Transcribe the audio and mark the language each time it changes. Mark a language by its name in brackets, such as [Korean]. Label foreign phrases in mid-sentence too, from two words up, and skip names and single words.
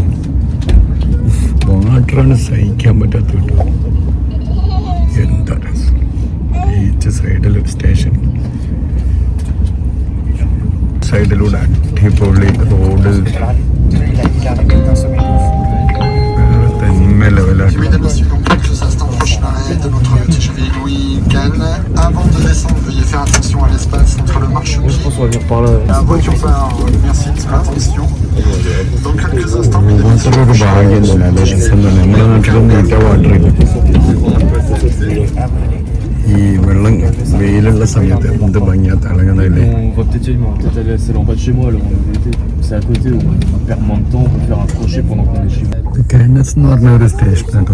[Malayalam] വാട്ടറാണ് സഹിക്കാൻ പറ്റാത്ത കേട്ടോ. എന്താ രസം. ബീച്ച് സൈഡിലൊരു സ്റ്റേഷൻ. സൈഡിലൂടെ അടിപൊളി റോഡ്. തന്നെ ലെവലായിട്ട്. [French] de notre TGV Louis Cannes. Avant de descendre, veuillez faire attention à l'espace entre le marchepied. Je pense qu'on va venir par là. La voiture part. Merci de votre attention. Dans quelques instants, [Malayalam] ഈ വെള്ളം വെയിലുള്ള സമയത്ത് എന്ത് ഭംഗിയാ തിളങ്ങുന്നതല്ലേ. കാനസ് എന്ന് പറഞ്ഞ ഒരു സ്റ്റേഷൻ ആട്ടോ.